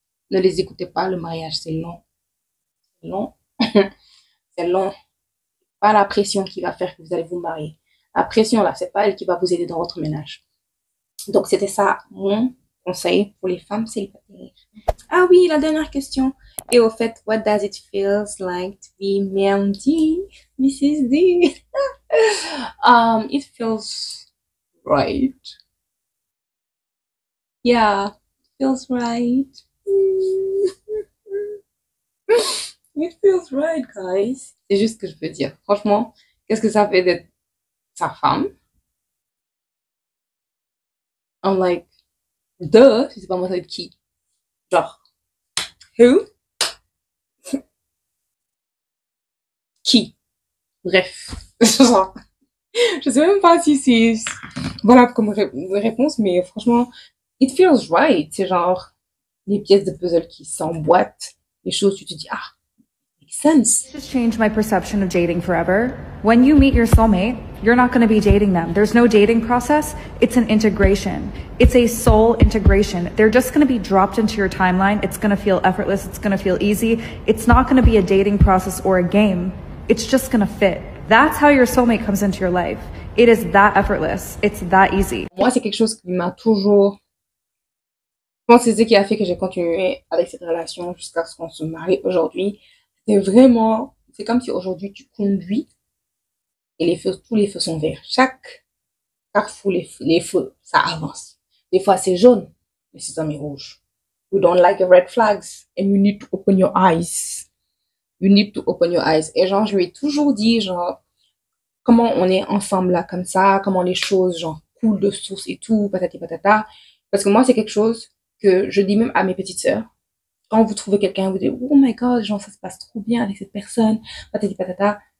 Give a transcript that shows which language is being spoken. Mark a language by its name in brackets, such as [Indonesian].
[French] Ne les écoutez pas. Le mariage, c'est long. C'est long. C'est long. Pas la pression qui va faire que vous allez vous marier. La pression, là, c'est pas elle qui va vous aider dans votre ménage. Donc, c'était ça mon conseil pour les femmes célibataires. Ah oui, la dernière question. Et au fait, [English] what does it feels like to be Ma'am D, Mrs. D? It feels right. Yeah, it feels right. It feels right, guys. [French] C'est juste ce que je peux dire. Franchement, qu'est-ce que ça fait d'être sa femme? [English] I'm like, duh, [French] si c'est pas moi, ça va être qui? [English] Genre, who? [French] Qui? Bref. Je sais même pas si c'est, voilà comme réponse, mais franchement, [English] it feels right. [French] C'est genre, les pièces de puzzle qui s'emboîtent, les choses, tu te dis, ah, [English] makes sense. This has changed my perception of dating forever. When you meet your soulmate, you're not going to be dating them. There's no dating process. It's an integration. It's a soul integration. They're just going to be dropped into your timeline. It's going to feel effortless. It's going to feel easy. It's not going to be a dating process or a game. It's just going to fit. That's how your soulmate comes into your life. It is that effortless. It's that easy. [French] Moi, c'est quelque chose qui m'a toujours... Je pense que c'est ce qui a fait que j'ai continué avec cette relation jusqu'à ce qu'on se marie aujourd'hui. C'est vraiment... C'est comme si aujourd'hui, tu conduis et les feux, tous les feux sont verts. Chaque carrefour, les feux, ça avance. Des fois, c'est jaune, mais c'est mis rouge. [English] You don't like the red flags and you need to open your eyes. You need to open your eyes. [French] Et genre, je lui ai toujours dit, genre, comment on est ensemble là, comme ça, comment les choses, genre, coulent de source et tout, patati patata. Parce que moi, c'est quelque chose que je dis même à mes petites sœurs. Quand vous trouvez quelqu'un, vous dites, [English] oh my god, [French] genre, ça se passe trop bien avec cette personne, patati patata.